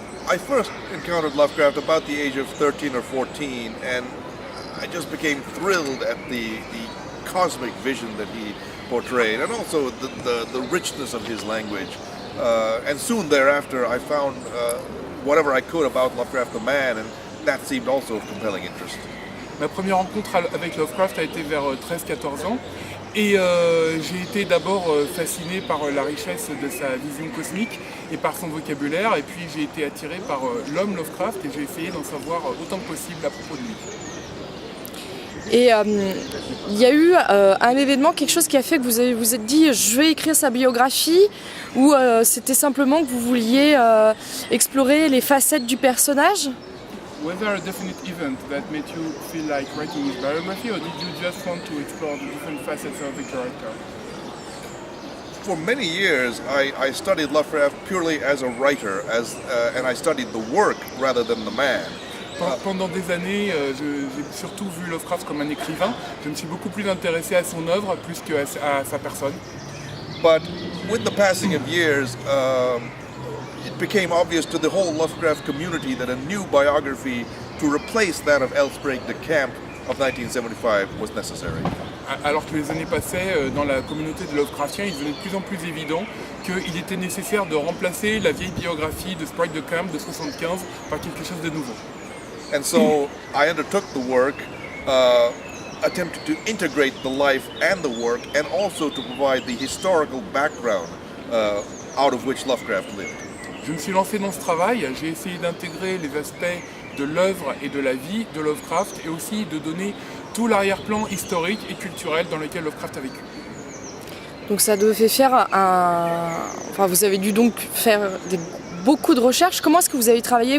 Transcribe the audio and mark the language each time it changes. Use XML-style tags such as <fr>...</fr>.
<en>I first encountered Lovecraft about the age of 13 or 14, and I just became thrilled at the cosmic vision that he portrayed, and also the richness of his language. And soon thereafter, I found whatever I could about Lovecraft the man, and that seemed also of compelling interest.</en> <fr>Ma première rencontre avec Lovecraft a été vers 13-14 ans. Et j'ai été d'abord fasciné par la richesse de sa vision cosmique et par son vocabulaire, et puis j'ai été attiré par l'homme Lovecraft et j'ai essayé d'en savoir autant que possible à propos de lui. Et il y a eu un événement, quelque chose qui a fait que vous vous êtes dit je vais écrire sa biographie, ou c'était simplement que vous vouliez explorer les facettes du personnage?</fr> <en>Was there a definite event that made you feel like writing his biography, or did you just want to explore the different facets of the character? For many years, I studied Lovecraft purely as a writer, and I studied the work rather than the man.</en> <fr>Pendant des années, j'ai surtout vu Lovecraft comme un écrivain. Je me suis beaucoup plus intéressé à son œuvre plus qu'à sa personne.</fr> <en>But with the passing of years, it became obvious to the whole Lovecraft community that a new biography to replace that of Elsbrek de Camp of 1975 was necessary.</en> <fr>Alors que les années passaient, dans la communauté de Lovecraftien, il devenait de plus en plus évident qu'il était nécessaire de remplacer la vieille biographie de Sprite de Camp de 1975 par quelque chose de nouveau.</fr> <en>And so I undertook the work, attempted to integrate the life and the work, and also to provide the historical background out of which Lovecraft lived.</en> <fr>Je me suis lancé dans ce travail, j'ai essayé d'intégrer les aspects de l'œuvre et de la vie de Lovecraft et aussi de donner tout l'arrière-plan historique et culturel dans lequel Lovecraft a vécu. Donc ça devait faire Enfin, vous avez dû donc faire beaucoup de recherches. Comment est-ce que vous avez travaillé?</fr>